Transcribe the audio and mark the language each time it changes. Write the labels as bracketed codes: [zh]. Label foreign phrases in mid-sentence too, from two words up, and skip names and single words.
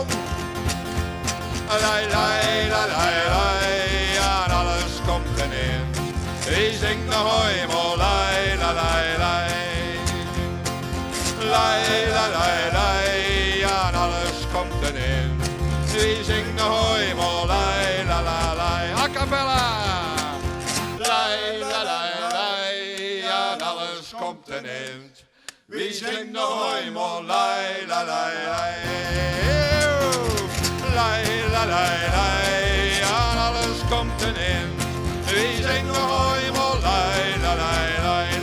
[nl] Lei, lei, lei, lei, lei, ja, en alles komt erin. Wie zingt nog eenmaal, lei, lei, lei, lei. Lei, lei, lei, lei, ja, en alles komt erin. Wie zingt nog eenmaal, lei, lei, lei, lei. [it] A cappella! Lei, lei, lei, lei, [nl] ja, en alles komt erin. Wie zingt nog eenmaal, lei, lei, lei, lei. Lei, lei, lei, lei, ja, en alles komt erin. Wie zingt nog eenmaal, lei, lei, lei, lei.